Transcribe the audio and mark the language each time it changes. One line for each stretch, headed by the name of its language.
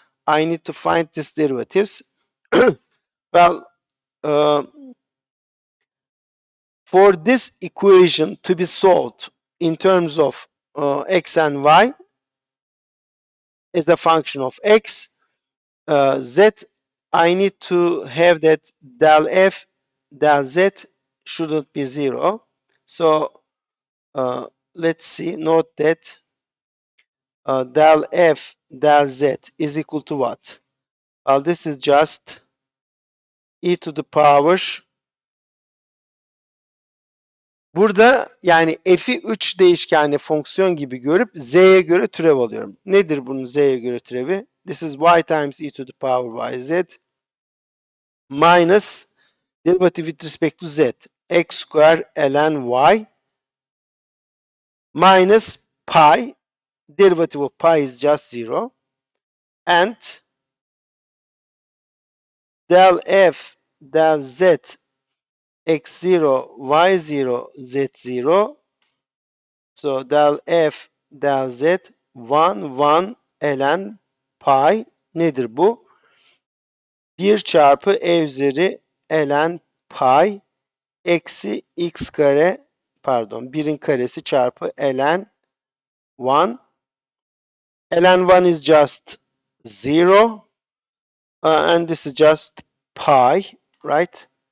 English: I need to find this derivatives. Well, uh, for this equation to be solved in terms of x and y as a function of x, z, I need to have that del f del z shouldn't be 0. So let's see, note that del f del z is equal to what? Well, this is just e to the power.
Turkish: Burada yani f'i 3 değişkenli fonksiyon gibi görüp z'ye göre türev alıyorum. Nedir bunun z'ye göre türevi?
English: This is y times e to the power yz minus derivative with respect to z x square ln y minus pi, derivative of pi is just 0, and del f del z x0 y0 z0. So del f del z 1 ln pi
Turkish: nedir bu? 1 çarpı e üzeri ln pi eksi x kare, pardon, 1'in karesi çarpı ln 1.
English: ln 1 is just 0, and this is just pi, right?